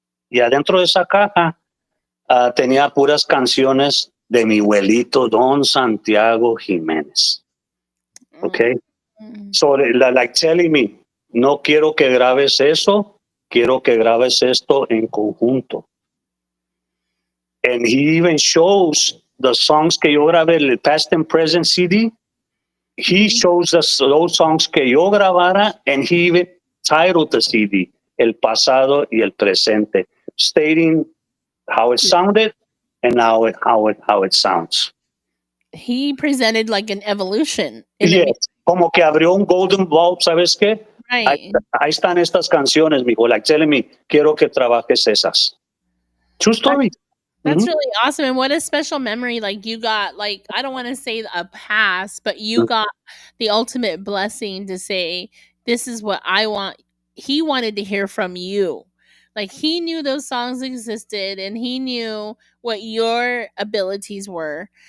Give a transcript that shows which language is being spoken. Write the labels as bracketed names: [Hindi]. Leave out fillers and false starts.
[Spanish] Y adentro de esa caja tenía puras canciones de mi abuelito Don Santiago Jiménez. Okay. So, like telling me, no quiero que grabes eso, quiero que grabes esto en conjunto. [English] And he even shows the songs que yo grabé, el past and present CD. He shows us those songs que yo grabara, and he even titled the CD, El Pasado y el Presente, stating how it sounded and how it sounds. He presented like an evolution in the Yes, music, [Spanish] como que abrió un golden vault, ¿sabes qué? [English] right? [Spanish] Ahí están estas canciones, mijo, like telling me, quiero que trabajes esas. [English] True story. That's Mhm. really awesome. And what a special memory. Like you got like I don't want to say a pass, but you got the ultimate blessing to say, this is what I want. He wanted to hear from you. Like he knew those songs existed and he knew what your abilities were.